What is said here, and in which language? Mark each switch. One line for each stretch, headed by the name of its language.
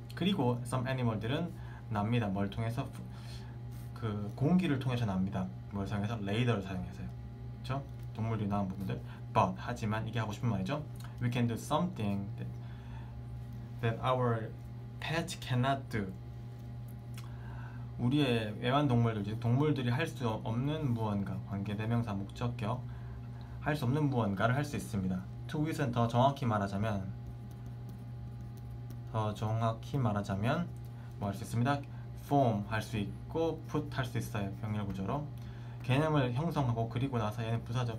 Korean: 그리고
English: some animal
Korean: 들은 납니다. 뭘 통해서? 그 공기를 통해서 납니다. 뭘 사용해서? 레이더를 사용해서요. 그렇죠? 동물들이 나온 부분들. But, 하지만, 이게 하고 싶은 말이죠.
English: We can do something that our pets cannot do.
Korean: 우리의 애완동물들, 즉 동물들이 할 수 없는 무언가, 관계대명사, 목적격, 할 수 없는 무언가를 할 수 있습니다. To it은 더 정확히 말하자면 뭐 할 수 있습니다? form 할 수 있고 put 할 수 있어요. 병렬 구조로 개념을 형성하고, 그리고 나서 얘는 부사죠.